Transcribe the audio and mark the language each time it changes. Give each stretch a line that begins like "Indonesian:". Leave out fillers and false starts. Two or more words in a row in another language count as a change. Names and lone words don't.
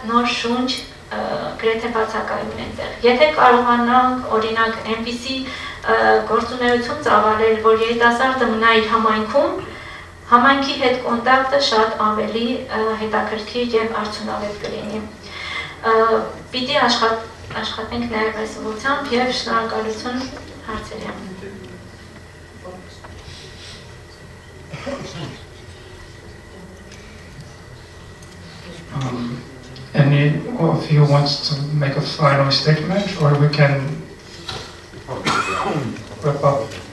Armenian: նոր շունչ գրեթե բացակայում է այնտեղ։ Եթե կարողանանք օրինակ այնպիսի գործունեություն ծավալել, որ երիտասարդը մնա իր համայնքում, համայնքի հետ կոնտակտը շատ ավելի հետաքրքիր եւ արդյունավետ կլինի։ Պիտի աշխատենք նաեւ այս ուղղությամբ եւ շնորհակալություն հարցերի համար։
English: Any of you wants to make a final statement, or we can wrap up?